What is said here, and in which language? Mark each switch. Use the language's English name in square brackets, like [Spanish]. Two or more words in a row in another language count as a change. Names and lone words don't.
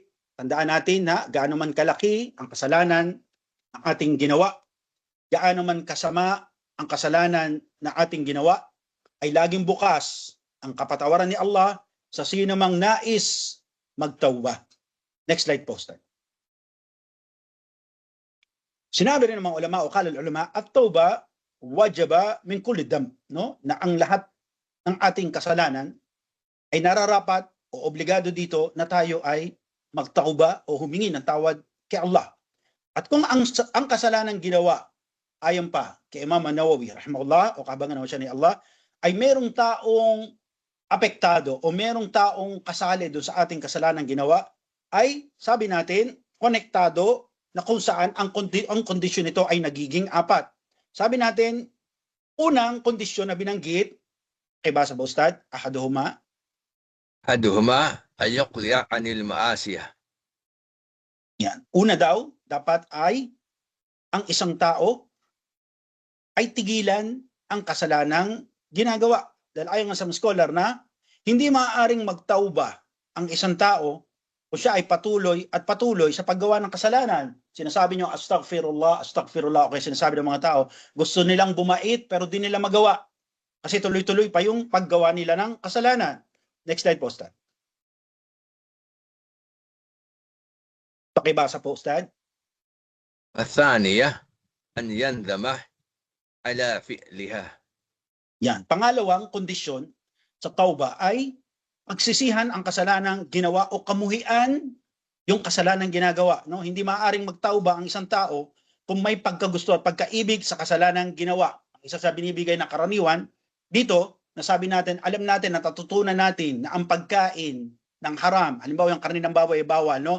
[Filipino] Tandaan natin na gaano man kalaki ang kasalanan ng ating ginawa, gaano man kasama ang kasalanan na ating ginawa, ay laging bukas ang kapatawaran ni Allah sa sino mang nais magtawba. [English] Next slide [Filipino] po, Stan. Sinabi rin ng mga ulama o kalal ulama, [Arabic] التوبة واجبة من كل ذنب, [Filipino] no? Na ang lahat ng ating kasalanan ay nararapat o obligado dito na tayo ay magtauba o humingi ng tawad kay Allah. At kung ang kasalanan ginawa ayon pa kay Imam An-Nawawi rahimahullah o kabangan siya ni Allah ay merong taong apektado o merong taong kasali doon sa ating kasalanan ginawa, ay sabi natin konektado na kung saan ang kondisyon nito ay nagiging apat. Sabi natin, unang kondisyon na binanggit, kay basa ba Ustad? [Arabic] أحدهما. أحدهما أن يقلع عن المعصية. [Filipino] Yan. Una daw, dapat ay ang isang tao ay tigilan ang kasalanang ginagawa. Dahil ayon nga sa scholar na hindi maaaring magtauba ang isang tao o siya ay patuloy sa paggawa ng kasalanan. Sinasabi niyo, [Arabic] أستغفر الله، أستغفر الله. [Filipino] Okay, sinasabi ng mga tao, gusto nilang bumait pero di nila magawa. Kasi tuloy-tuloy pa yung paggawa nila ng kasalanan. [English] Next slide [Filipino] po, Ustad. Pakibasa po, Ustad. [Arabic] الثانية أن يندم على فعلها. [Filipino] Yan. Pangalawang kondisyon sa tauba ay pagsisihan ang kasalanang ginawa o kamuhian yung kasalanang ginagawa. No? Hindi maaaring magtauba ang isang tao kung may pagkagusto at pagkaibig sa kasalanang ginawa. Ang isa sa binibigay na karaniwan, dito, nasabi natin, alam natin, natutunan natin na ang pagkain ng haram, halimbawa yung karne ng baboy ay bawal, no?